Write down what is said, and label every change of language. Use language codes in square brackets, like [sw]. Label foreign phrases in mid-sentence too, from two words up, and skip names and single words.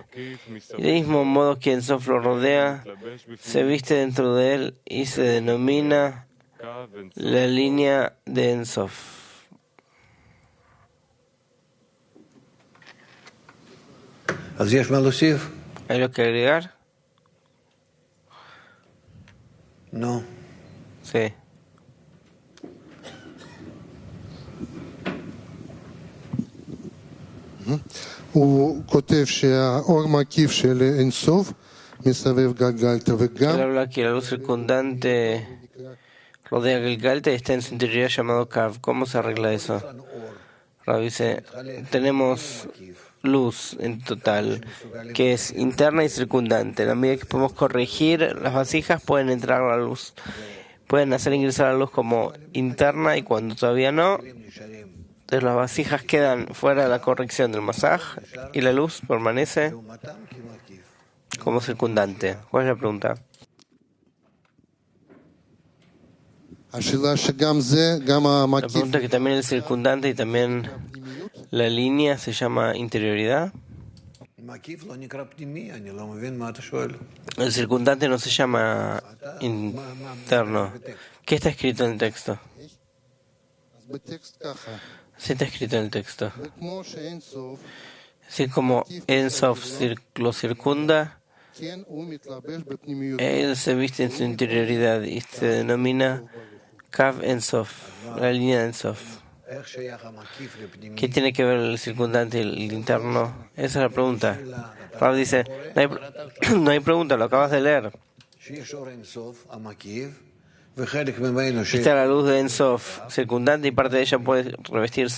[es] Y del mismo modo que Ensof lo rodea, se viste dentro de él y se denomina la línea de Ensof. ¿Hay lo que agregar? No. Sí. [he] הוא כותב שהאור מקיף של אינסוף מסבב גלגלתא [es] Él [he] וגם [es] habla que la luz circundante rodea Galgalta y está en su interior llamado Kav. ¿Cómo se arregla eso? Rab dice, tenemos luz en total, que es interna y circundante. A la medida que podemos corregir, las vasijas pueden entrar a la luz, pueden hacer ingresar a la luz como interna, y cuando todavía no, entonces las vasijas quedan fuera de la corrección del masaj y la luz permanece como circundante. ¿Cuál es la pregunta? [he] השאלה שגם זה, גם [es] La [he] המקיף [es] pregunta es que también el circundante y también la línea se llama interioridad. El circundante no se llama interno. ¿Qué está escrito en el texto? [he] בטקסט ככה, [es] Así está escrito en el texto. [he] וכמו שאין סוף, [es] Así como Ein Sof lo circunda, [he] כן הוא מתלבש בפנימיות. [es] él se viste en su interioridad y se denomina Kav Ein Sof, la línea de Ein Sof. ¿Qué tiene que ver el circundante y el interno? Esa es la pregunta. Rav dice, no hay pregunta, lo acabas de leer. Está la luz de Ein Sof circundante y parte de ella puede revestirse.